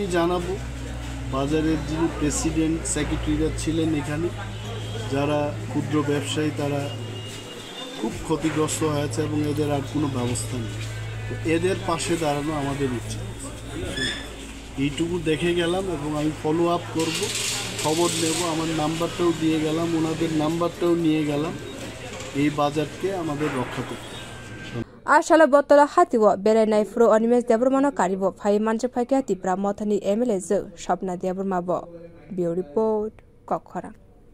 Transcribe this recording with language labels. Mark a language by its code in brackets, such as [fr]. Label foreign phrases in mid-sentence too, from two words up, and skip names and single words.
[bn] জানাবো বাজারের যিনি প্রেসিডেন্ট সেক্রেটারিরা ছিলেন এখানে যারা ক্ষুদ্র ব্যবসায়ী তারা খুব ক্ষতিগ্রস্ত হয়েছে এবং এদের আর কোনো ব্যবস্থা নেই এদের পাশে দাঁড়ানো আমাদের উচিত এইটুকু দেখে গেলাম এবং আমি [en] follow up [bn] করবো খবর নেব আমার নাম্বারটাও দিয়ে গেলাম ওনাদের নাম্বারটাও নিয়ে গেলাম এই বাজারকে আমাদের রক্ষা করতে [trp] Ashala Battala hati wo berainai fro Animesh debbarma no karibo phai manche phai Tipra mothani MLA Sawpna debbarma bo. [en] Bureau report Kokti.